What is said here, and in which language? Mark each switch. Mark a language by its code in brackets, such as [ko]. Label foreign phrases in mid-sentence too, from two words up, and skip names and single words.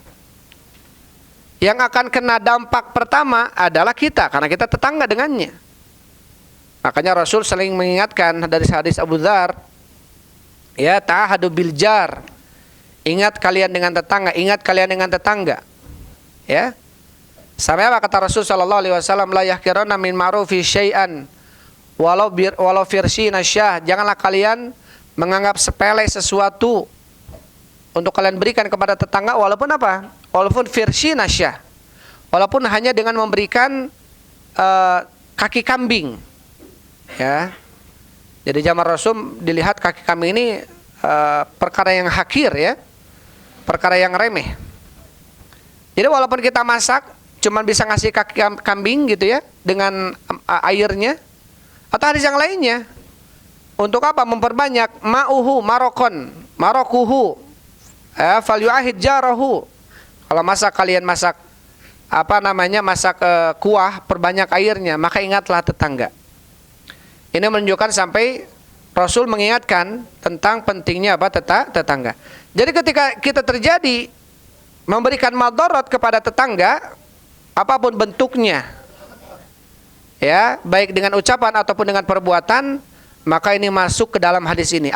[id] Yang akan kena dampak pertama adalah kita, karena kita tetangga dengannya. Makanya Rasul sering mengingatkan dari hadis Abu Dzar, ya, [ar] تعاهدوا بالجار, [id] ingat kalian dengan tetangga, ingat kalian dengan tetangga. Ya, sampai apa kata Rasul [ar] صلى الله عليه وسلم, لا يحقرن من معروف شيئا ولو فرسن شاة. [id] Janganlah kalian menganggap sepele sesuatu untuk kalian berikan kepada tetangga, walaupun apa? Walaupun [ar] فرسن شاة, [id] walaupun hanya dengan memberikan kaki kambing. Ya, jadi zaman Rasul dilihat kaki kambing ini perkara yang hakir, ya, perkara yang remeh. Jadi walaupun kita masak cuman bisa ngasih kaki kambing gitu, ya, dengan airnya, atau hadis yang lainnya, untuk apa? [ar] Memperbanyak ماءه مرقه فليتعاهد جاره. [id] Kalau kalian masak kuah, perbanyak airnya, maka ingatlah tetangga. Ini menunjukkan sampai Rasul mengingatkan tentang pentingnya tetangga. Jadi ketika kita terjadi memberikan madarat kepada tetangga, apapun bentuknya, ya, baik dengan ucapan ataupun dengan perbuatan, maka ini masuk ke dalam hadis ini.